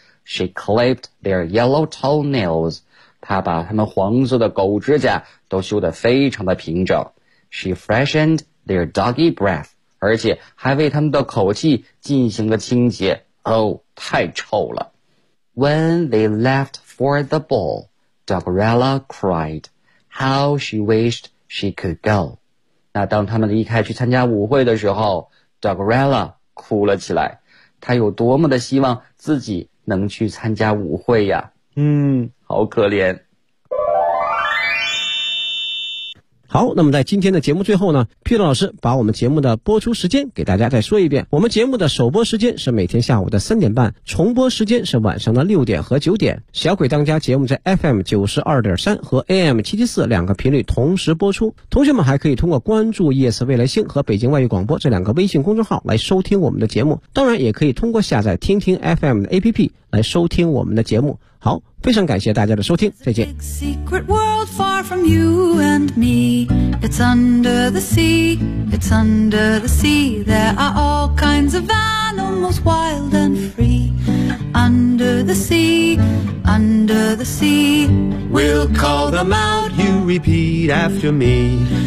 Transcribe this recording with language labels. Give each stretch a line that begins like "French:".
English: She clipped their yellow toenails.
Chinese: 她把他们黄色的狗指甲都修得非常的平整。
English: She freshened their doggy breath.
Chinese: 而且还为他们的口气进行了清洁。哦，太臭了。
English: When they left for the ball, Doggerella cried. How she wished she could go.
Chinese: 那当他们离开去参加舞会的时候， Doggerella 哭了起来。他有多么的希望自己能去参加舞会呀。嗯，好可怜。好，那么在今天的节目最后呢，皮特老师把我们节目的播出时间给大家再说一遍。我们节目的首播时间是每天下午的3:30，重播时间是晚上的6:00和9:00。小鬼当家节目在 FM92.3 和 AM74 两个频率同时播出。同学们还可以通过关注夜色未来星和北京外语广播这两个微信公众号来收听我们的节目。当然也可以通过下载听听 FM 的 APP 来收听我们的节目。好，非常感谢大家的收听，再见。
English: Far from you and me, it's under the sea, it's under the sea. There are all kinds of animals, wild and free. Under the sea, under the sea. We'll call them out, you repeat after me.